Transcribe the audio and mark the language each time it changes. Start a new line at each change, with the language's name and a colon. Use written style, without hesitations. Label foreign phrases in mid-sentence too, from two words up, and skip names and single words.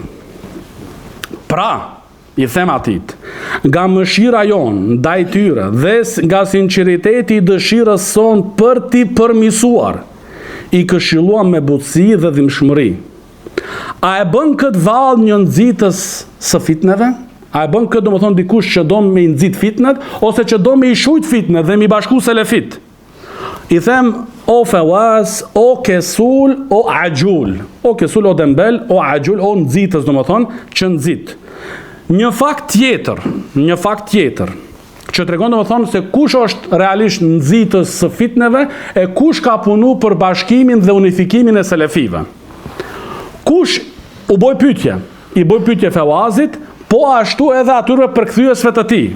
Albanian: Pra, i them atit, nga mëshira jonë ndaj tyre dhe nga sinqeriteti i dëshirës son për t'i përmisuar, i këshilluam me butësi dhe dhimbshmëri. A e bën këtë vallë një nxitës së fitneve? A e bën këtë domethënë dikush që do me nxit fitnet ose që do me i shujt fitnet dhe me i bashku selefit? I them, o fewaz, o kesul, o agjul. O kesul, o dembel, o agjul, o nxitës, do më thonë, që nxit. Një fakt tjetër, që tregon do më thonë se kush është realisht nxitës së fitneve e kush ka punu për bashkimin dhe unifikimin e selefive. Kush u boj pyetje fewazit, po ashtu edhe atyre përkthyesve të tij.